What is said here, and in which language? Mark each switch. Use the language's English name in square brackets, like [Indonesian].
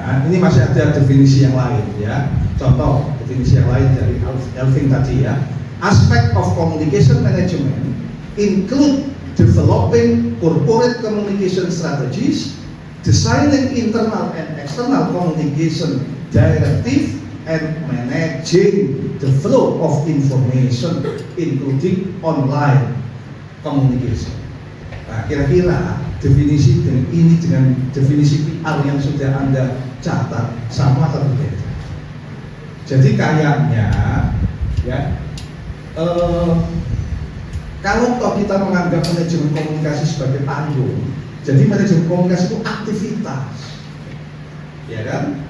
[Indonesian] Ini masih ada definisi yang lain ya. Contoh definisi yang lain dari Elving tadi ya. [English] Aspect of communication management include developing corporate communication strategies, designing internal and external communication directive, and managing the flow of information, including online communication. [Indonesian] Nah, kira-kira definisi ini dengan definisi PR yang sudah Anda catat sama atau berbeda? Jadi kayaknya ya, kalau toh kita menganggap manajemen komunikasi sebagai panggung, jadi manajemen komunikasi itu aktivitas, ya kan?